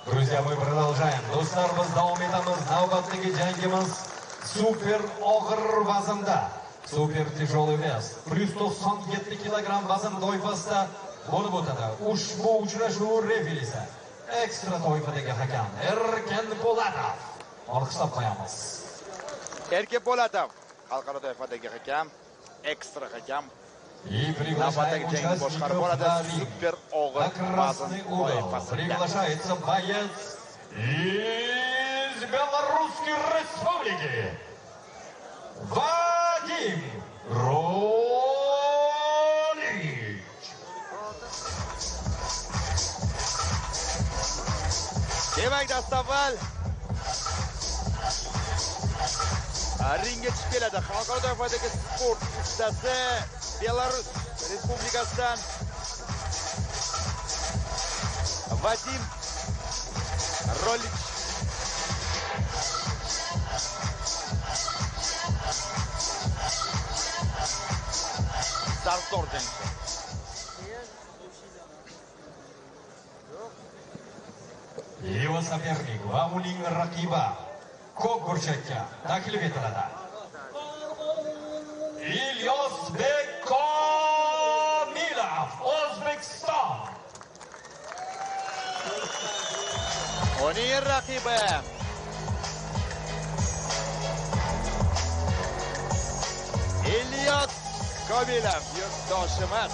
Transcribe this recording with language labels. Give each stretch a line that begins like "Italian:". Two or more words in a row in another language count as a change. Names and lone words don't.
Russian: Друзья, мы продолжаем.
Uzbek: Do'stlar, biz davom etamiz. Navbatdagi jangimiz super og'ir vaznda.
Russian: Super tяжелый вес.
Uzbek: Plus 97 kilogramm vazn toifasida bo'lib o'tadi. Ushbu uchrashuv referisi ekstra toifadagi hakam Erkin Po'latov. Olqishlab qo'yamiz. Erkin Po'latov, xalqaro toifadagi hakam, ekstra hakam.
Russian: И приглашаем участников на ринг. На красный угол приглашается боец из Белорусской Республики Вадим Ролич.
Uzbek: Demak, dastavval ringga chiqib keladi. Xalqaro toifadagi sport ustasi Belarus Respublikasidan Vadim Rolich. Zartor jangchi.
Russian: Его соперник
Uzbek: va uning raqibi ko'k burchakka taklif etiladi. Ilyosbek Komilov, O'zbekiston. Uning raqibi Ilyos Komilov, yurtdoshimiz.